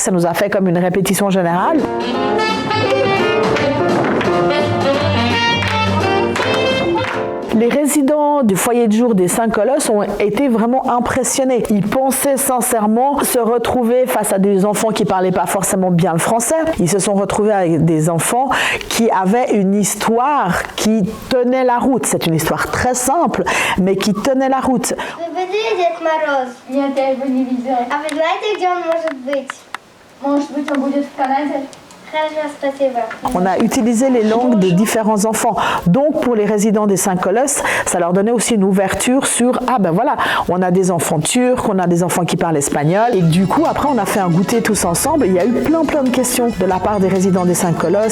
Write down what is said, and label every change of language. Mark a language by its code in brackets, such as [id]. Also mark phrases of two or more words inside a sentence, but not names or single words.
[fr] Ça nous a fait comme une répétition générale. Les résidents du foyer de jour des 5 Colosses ont été vraiment impressionnés. Ils pensaient sincèrement se retrouver face à des enfants qui ne parlaient pas forcément bien le français. Ils se sont retrouvés avec des enfants qui avaient une histoire qui tenait la route. C'est une histoire très simple, mais qui tenait la route. [ru] Приведи Дед Мороз. Нет, я его не видела. А вы знаете, где он может быть? Может быть, он будет в Канаде? Хорошо, спасибо. [fr] On a utilisé les langues de différents enfants. Donc, pour les résidents des 5 Colosses, ça leur donnait aussi une ouverture sur on a des enfants turcs, on a des enfants qui parlent espagnol. Et du coup, après, on a fait un goûter tous ensemble. Il y a eu plein de questions de la part des résidents des 5 Colosses.